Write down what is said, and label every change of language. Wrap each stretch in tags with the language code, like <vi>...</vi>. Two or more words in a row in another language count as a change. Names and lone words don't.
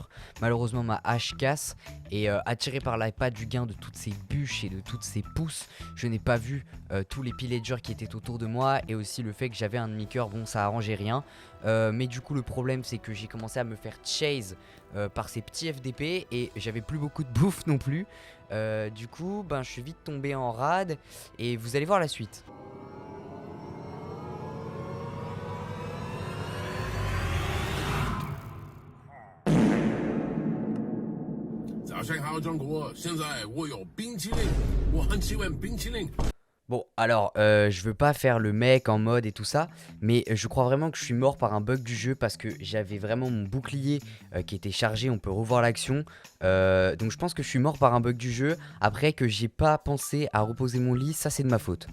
<fr>Malheureusement ma hache casse et attiré par l'appât du gain de toutes ces bûches et de toutes ces pousses, je n'ai pas vu tous les pillagers qui étaient autour de moi et aussi le fait que j'avais un demi-cœur, bon ça arrangeait rien. Mais du coup le problème c'est que j'ai commencé à me faire chase par ces petits FDP et j'avais plus beaucoup de bouffe non plus. Du coup ben je suis vite tombé en rade et vous allez voir la suite.</fr> <zh>早上好，中国！现在我有冰淇淋，我很喜欢冰淇淋。</zh> <fr>Bon, alors, je veux pas faire le mec en mode et tout ça, mais je crois vraiment que je suis mort par un bug du jeu parce que j'avais vraiment mon bouclier qui était chargé, on peut revoir l'action. Donc je pense que je suis mort par un bug du jeu. Après que j'ai pas pensé à reposer mon lit, ça c'est de ma faute.</fr>